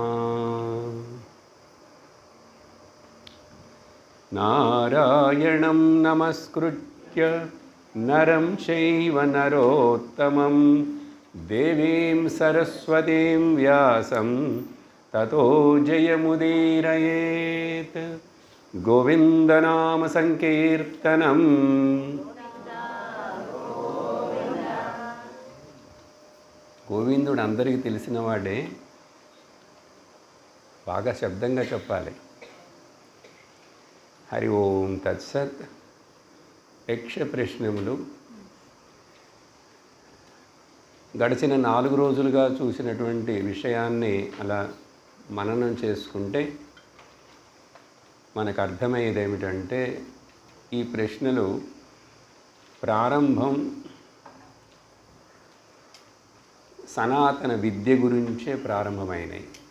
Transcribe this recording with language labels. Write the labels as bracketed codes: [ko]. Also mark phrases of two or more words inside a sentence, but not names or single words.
[sa] नारायणं नमस्कृत्य नरं चैव नरोत्तमं देवीं सरस्वतीं व्यासं ततो जयमुदीरयेत्। गोविन्दनाम संकीर्तनं [te] గోవిందుడు అందరికీ తెలిసినవాడే, బాగా శబ్దంగా చెప్పాలి. [sa] హరి ఓం తత్సత్. [te] యక్ష ప్రశ్నములు గడిచిన 4 రోజులుగా చూసినటువంటి విషయాన్ని అలా మననం చేసుకుంటే మనకు అర్థమయ్యేది ఏమిటంటే, ఈ ప్రశ్నలు ప్రారంభం సనాతన విద్య గురించే ప్రారంభమైనవి.